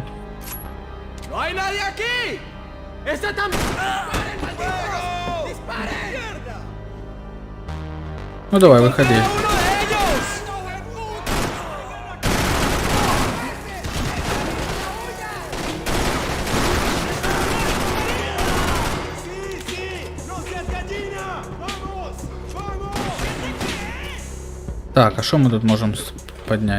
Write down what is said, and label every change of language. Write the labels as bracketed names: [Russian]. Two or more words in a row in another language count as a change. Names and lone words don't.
[Spanish] ¡No hay nadie aquí! ¡Esta también! [Russian] Ну давай, выходи. [Spanish] ¡Uno de ellos! [Russian] Так, а что мы тут можем поднять?